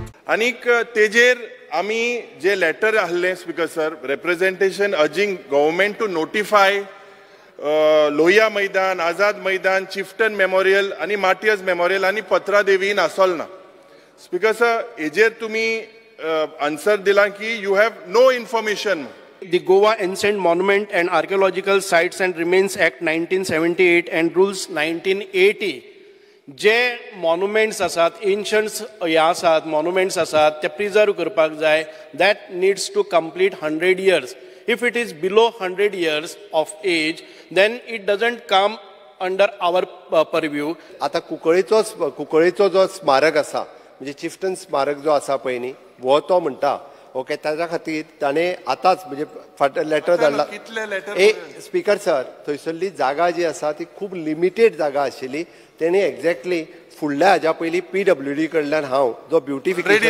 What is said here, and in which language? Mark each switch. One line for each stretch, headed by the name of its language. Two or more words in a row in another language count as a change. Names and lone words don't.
Konkani: आनीक तेजेर आमी जे लेटर आहले स्पीकर सर,
English: representation urging government to notify
Konkani: लोहिया मैदान, आझाद मैदान, चिफ्टन मेमोरियल आणि मार्टियर्स मेमोरियल आणि पत्रा देवीन आसोल ना. स्पीकर सर, हेजेर तुम्ही आन्सर दिला की
English: you have no information. The Goa Ancient Monument and Archaeological Sites and Remains Act 1978 and Rules 1980
Konkani: जे मॉन्युमेंट्स आसात, एन्शंट्स आसात, मॉन्युमेंट्स आसात, ते प्रिजर्व करपाक जाय.
English: That needs to complete 100 years. If it is below 100 years of age, then it doesn't come under our purview.
Konkani: आता कुंकळेचो जो स्मारक आसा, म्हणजे चिफ्टन स्मारक जो आसा पळय न्ही, वो तो म्हणटा ओके, ताच्या खातीर ताणें आतांच म्हणजे लेटर धाडला. स्पीकर सर, थंयसरली जागा जी आसा ती खूब लिमिटेड जागा आशिल्ली. तेणें एक्झॅक्टली फुडल्या हाज्या पयलीं PWD कडल्यान हांव जो ब्युटिफिकेशन